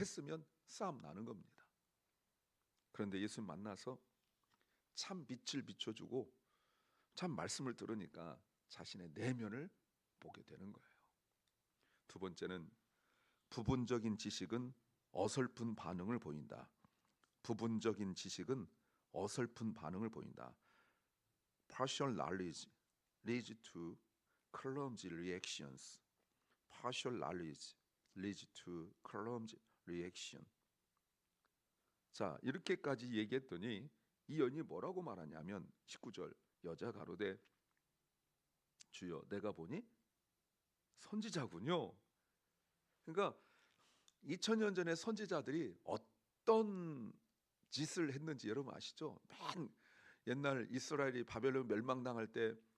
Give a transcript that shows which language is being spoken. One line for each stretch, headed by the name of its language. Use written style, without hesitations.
Korean: 했으면 싸움 나는 겁니다. 그런데 예수님 만나서 참 빛을 비춰주고 참 말씀을 들으니까 자신의 내면을 보게 되는 거예요. 두 번째는 부분적인 지식은 어설픈 반응을 보인다. 부분적인 지식은 어설픈 반응을 보인다.
English: Partial knowledge leads to clumsy reactions. Partial knowledge leads to clumsy reaction.
Korean: 자, 이렇게까지 얘기했더니 이 여인이 뭐라고 말하냐면 19절 여자 가로되 주여 내가 보니 선지자군요. 그러니까 2000년 전에 선지자들이 어떤 짓을 했는지 여러분 아시죠? 맨 옛날 이스라엘이 바벨론 멸망당할 때